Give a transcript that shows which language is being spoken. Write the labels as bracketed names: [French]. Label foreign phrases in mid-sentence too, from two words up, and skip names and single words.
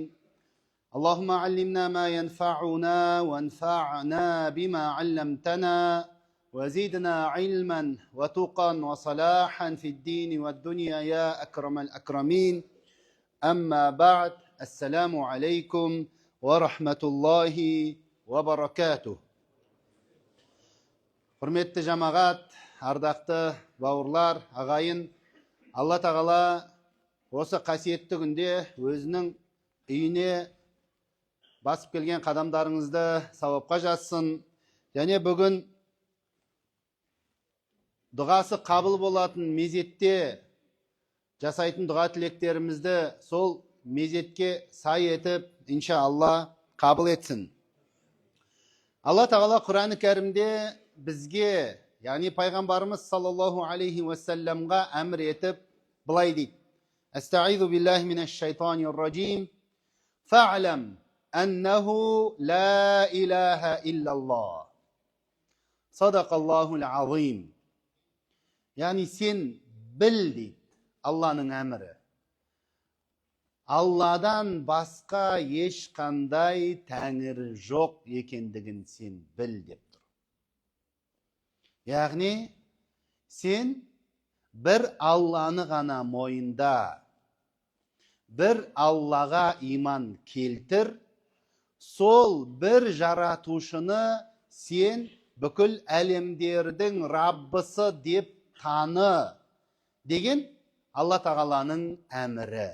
[Arabic] اللهم علمنا ما ينفعنا وانفعنا بما علمتنا وزدنا علما وتقا وصلاحا في الدين والدنيا يا أكرم الأكرمين. أما بعد، السلام عليكم ورحمة الله وبركاته. [Kazakh] Құрметті жамағат, ардақты бауырлар, ағайын, Алла тағала осы қасиетті күнде өзінің үйіне басып келген қадамдарыңызды сауапқа жазсын. Және бүгін дұғасы қабыл болатын мезетте жасайтын дұға тілектерімізді сол мезетке сай етіп, иншалла қабыл етсін. Алла тағала Құран-ы Кәрімде бізге, яғни пайғамбарымыз [Arabic] صلى الله عليه وسلم [Kazakh] әмір етіп былай дейді: [Arabic] أستعيذ بالله من الشيطان الرجيم. فاعلم أنه لا إله إلا الله. صدق الله العظيم. [Kazakh] Яғни сен біл дейді, Алланың әмірі. Алладан басқа ешқандай тәңір жоқ екендігін сен біл деп тұр. Яғни сен бір Алланы ғана мойында, бір Аллаға иман келтір, сол бір жаратушыны сен бүкіл әлемдердің Раббысы деп таны деген Алла тағаланың әмірі.